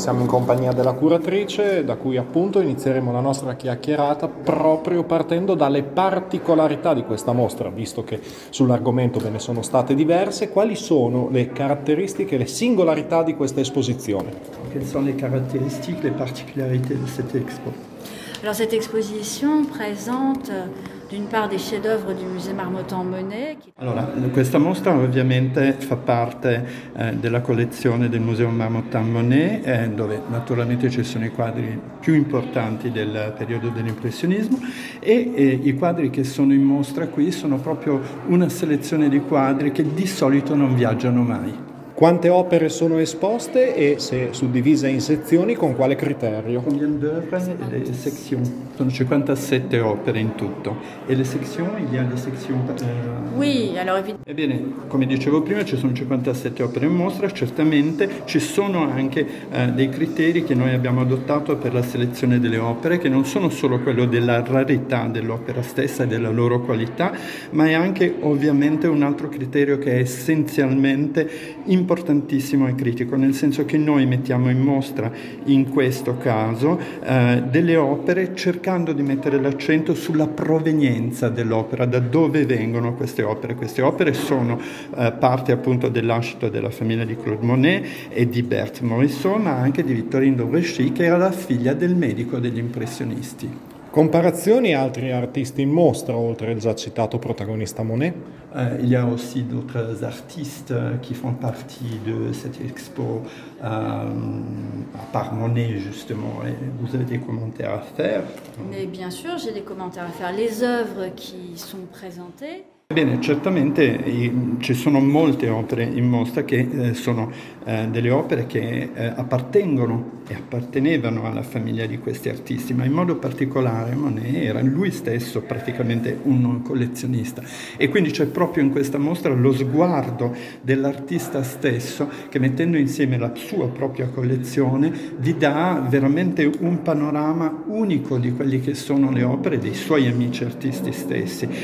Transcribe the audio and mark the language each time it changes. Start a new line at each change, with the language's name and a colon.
Italian: Siamo in compagnia della curatrice, da cui appunto inizieremo la nostra chiacchierata proprio partendo dalle particolarità di questa mostra, visto che sull'argomento ve ne sono state diverse. Quali sono le caratteristiche, le singolarità di questa esposizione? Quelle sono le caratteristiche, le particolarità di questa expo?
French: Alors cette exposition présente d'une part des chefs-d'œuvre du musée Marmottan Monet.
Italian: Allora, questa mostra ovviamente fa parte della collezione del museo Marmottan Monet, dove naturalmente ci sono i quadri più importanti del periodo dell'impressionismo, e i quadri che sono in mostra qui sono proprio una selezione di quadri che di solito non viaggiano mai. Quante opere sono esposte e, se suddivise in sezioni, con quale criterio?
French: Combien d'œuvres et de sections?
Italian: Sono 57 opere in tutto. E le sezioni?
French: Il y a des sections? Oui, alors évidemment.
Italian: Ebbene, come dicevo prima, ci sono 57 opere in mostra. Certamente ci sono anche dei criteri che noi abbiamo adottato per la selezione delle opere, che non sono solo quello della rarità dell'opera stessa e della loro qualità, ma è anche ovviamente un altro criterio che è essenzialmente importantissimo e critico, nel senso che noi mettiamo in mostra in questo caso delle opere cercando di mettere l'accento sulla provenienza dell'opera, da dove vengono queste opere. Queste opere sono parte appunto dell'ascito della famiglia di Claude Monet e di Berthe Morisot, ma anche di Victorine Dauvergie, che era la figlia del medico degli impressionisti. Comparazioni a altri artisti in mostra, oltre il già citato protagonista Monet?
French: Il y a aussi d'autres artistes qui font partie de cette expo, à part Monet justement. Et vous avez des commentaires à faire? Mais bien sûr, j'ai des commentaires à faire. Les œuvres qui sont présentées.
Italian: Bene, certamente ci sono molte opere in mostra che sono delle opere che appartengono e appartenevano alla famiglia di questi artisti, ma in modo particolare Monet era lui stesso praticamente un collezionista, e quindi c'è proprio in questa mostra lo sguardo dell'artista stesso che, mettendo insieme la sua propria collezione, vi dà veramente un panorama unico di quelli che sono le opere dei suoi amici artisti stessi.